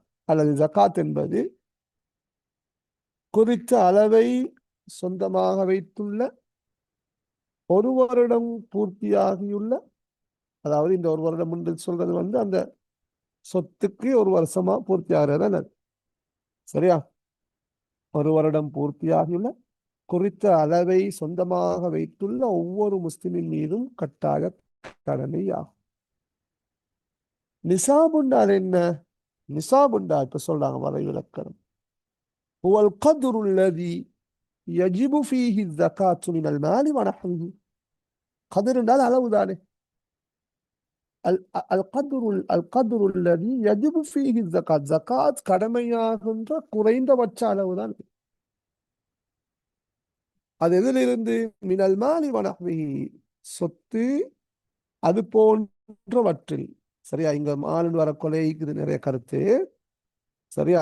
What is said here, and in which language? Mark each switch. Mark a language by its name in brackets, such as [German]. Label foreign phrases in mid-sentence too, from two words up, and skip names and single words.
[Tamil] அல்லது ஜகாத் என்பது குறித்த அளவை சொந்தமாக வைத்துள்ள, ஒரு வருடம் பூர்த்தியாகியுள்ள, அதாவது இந்த ஒரு வருடம் என்று சொல்றது அந்த சொத்துக்கு ஒரு வருஷமா பூர்த்தி ஆகிறது, சரியா? ஒரு வருடம் பூர்த்தியாகியுள்ள, குறித்த அளவை சொந்தமாக வைத்துள்ள ஒவ்வொரு முஸ்லிமின் மீதும் கட்டாய கடமையாகும். நிசாபுண்டால் என்ன? நிசாபுண்டா இப்ப சொல்றாங்க வரைவிலக்கணம், [Arabic] هو القدر الذي يجب فيه الزكاة من المال ونحوه. [Tamil] قدر என்றால் அளவுதானே. [Arabic] القدر الذي يجب فيه الزكاة, [Tamil] ஜகாத் கடமையாகின்ற குறைந்தபட்ச அளவுதான். அது எதிலிருந்து? [Arabic] من المال ونحوه, [Tamil] சொத்து அது போன்றவற்றில், சரியா? இங்க மாலின் வர கொலைக்குது நிறைய கருத்து, சரியா?